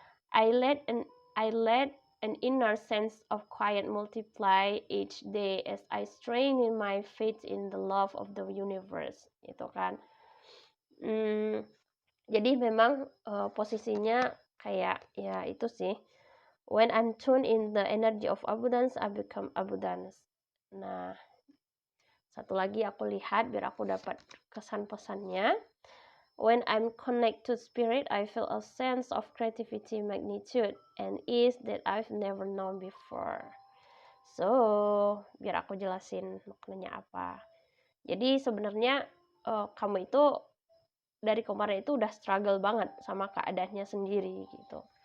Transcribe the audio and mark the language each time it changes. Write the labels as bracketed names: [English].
[English] I let an inner sense of quiet multiply each day as I strain in my faith in the love of the universe. [Indonesian] Itu kan. Jadi memang posisinya kayak ya itu sih. [English] When I'm tuned in the energy of abundance, I become abundance. [Indonesian] Nah, satu lagi aku lihat biar aku dapat kesan pesannya. [English] When I'm connected to spirit, I feel a sense of creativity, magnitude, and ease that I've never known before. [Indonesian] So, biar aku jelasin maknanya apa. Jadi sebenarnya kamu itu dari kemarin itu udah struggle banget sama keadaannya sendiri gitu.